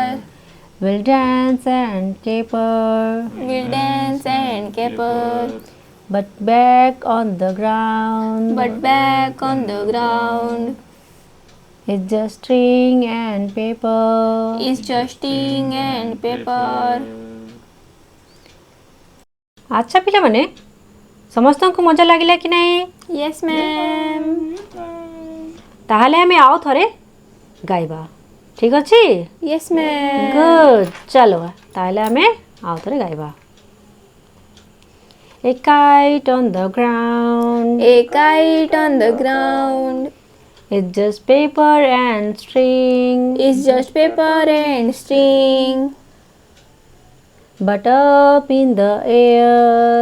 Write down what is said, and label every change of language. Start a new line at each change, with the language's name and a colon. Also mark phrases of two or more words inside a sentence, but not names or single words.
English: will dance and caper, will dance and caper, but back on the ground but back on the ground it's just string and paper. is just string and paper.
Odia: ଆଚ୍ଛା ପିଲାମାନେ, ସମସ୍ତଙ୍କୁ ମଜା ଲାଗିଲା କି ନାହିଁ?
English: Yes ma'am.
Odia: ତାହେଲେ ଆମେ ଆଉ ଥରେ ଗାଇବା, ଠିକ୍ ଅଛି?
English: Yes ma'am.
Odia: ଗୁଡ୍, ଚାଲ ତାହେଲେ ଆମେ ଆଉ ଥରେ ଗାଇବା।
English: A kite on the ground, A kite on the ground it's just paper and string, is just paper and string, but up in the air